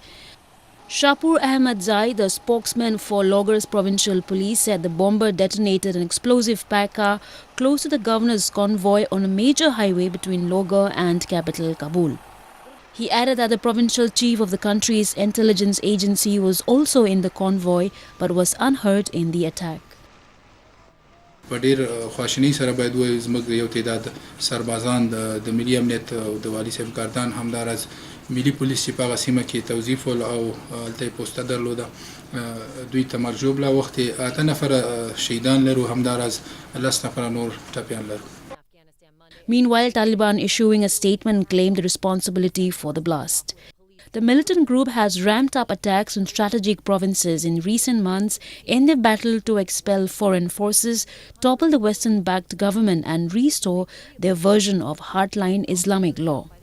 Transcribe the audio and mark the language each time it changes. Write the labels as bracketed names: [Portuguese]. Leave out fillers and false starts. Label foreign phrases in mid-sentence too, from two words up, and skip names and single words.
[English] Shapur Ahmad Zai, the spokesman for Logar's provincial police, said the bomber detonated an explosive pack car close to the governor's convoy on a major highway between Logar and capital Kabul. He added that the provincial chief of the country's intelligence agency was also in the convoy but was unhurt in the attack. [Pashto] ډېر خواشینۍ سره باید وایو زموږ یو تعداد سربازان د ملي امنیت او د والي صاحب ګردان همداراز ملي پولیس چې په هغه سیمه کې توظیف ول او هلته یې پوسته درلوده دوی ته مرجوب لا وخت 8 نفره شهیدان لرو همداراز 10 نفره نور ټپیان لرو. [English] Meanwhile, Taliban issuing a statement claimed responsibility for the blast. The militant group has ramped up attacks on strategic provinces in recent months in their battle to expel foreign forces, topple the Western-backed government and restore their version of hardline Islamic law.